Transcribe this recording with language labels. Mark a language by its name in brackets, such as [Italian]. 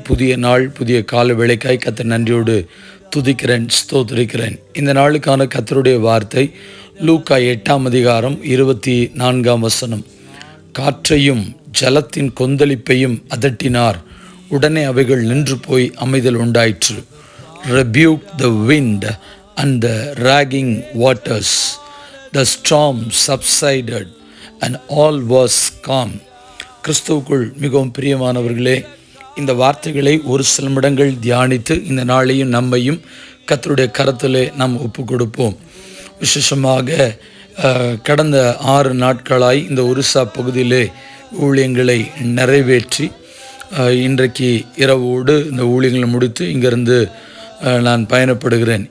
[Tamil] புதிய நாள், புதிய கால வேளைக்காய் கர்த்தர் நன்றியோடு துதிக்கிறேன், ஸ்தோத்திரிக்கிறேன். இந்த நாளுக்கான கர்த்தருடைய வார்த்தை லூக்கா 8:24. காற்றையும் ஜலத்தின் கொந்தளிப்பையும் அதட்டினார், உடனே அவைகள் நின்று போய் அமைதல் உண்டாயிற்று. [English] Rebuke the wind and the raging waters. The storm subsided and all was calm. [Tamil] கிறிஸ்துவுக்குள் மிகவும் பிரியமானவர்களே, இந்த வார்த்தைகளை ஒரு சில நிமிடங்கள் தியானித்து இந்த நாளையும் நம்மையும் கர்த்தருடைய கரத்திலே நாம் ஒப்பு கொடுப்போம். விசேஷமாக கடந்த 6 நாட்களாய் இந்த ஒரிசா பகுதியிலே ஊழியங்களை நிறைவேற்றி இன்றைக்கு இரவோடு இந்த ஊழியங்களை முடித்து இங்கிருந்து நான் பயணப்படுகிறேன்.